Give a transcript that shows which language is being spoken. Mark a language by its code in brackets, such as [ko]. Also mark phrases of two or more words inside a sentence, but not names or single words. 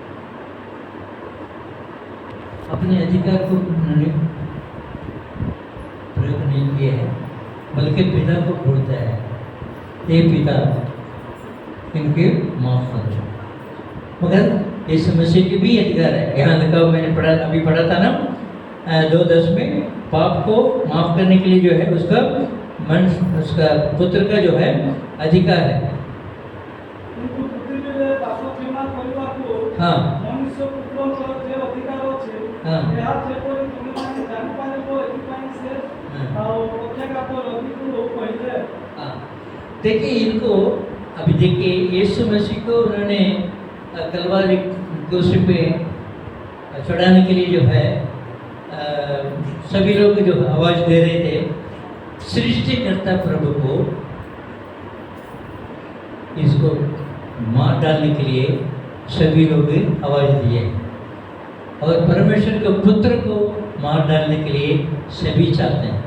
[hi] अपने अधिकार को उन्होंने प्रयोग नहीं किया है, बल्कि पिता को बोलता है हे पिता इनके माफ कर दो। मगर यीशु मसीह की भी अधिकार है। यहाँ लिखा मैंने अभी पढ़ा था ना 2:10 में पाप को माफ करने के लिए जो है उसका पुत्र का जो है अधिकार है। [or] କିନ୍ତୁ ପୃଥିବୀରେ ପାପ କ୍ଷମା କରିବାକୁ [hi] हाँ [or] ମନୁଷ୍ୟ ପୁତ୍ରଙ୍କର ଯେ ଅଧିକାର ଅଛି ହଁ। ଏହା ଯେପରି ତୁମେମାନେ ଜାଣିପାରିବ ଏଥିପାଇଁ ସେ ହଁ। ଆଉ ପକ୍ଷାଘାତ ରୋଗୀକୁ କହିଲେ। [hi] हाँ। देखिए इनको अभी देखिए यीशु मसीह को उन्होंने तलवार क्रूस पे चढ़ाने के लिए जो है सभी लोग जो आवाज़ दे रहे थे सृष्टिकर्ता प्रभु को इसको मार डालने के लिए सभी लोग आवाज़ दिए और परमेश्वर के पुत्र को मार डालने के लिए सभी चाहते हैं।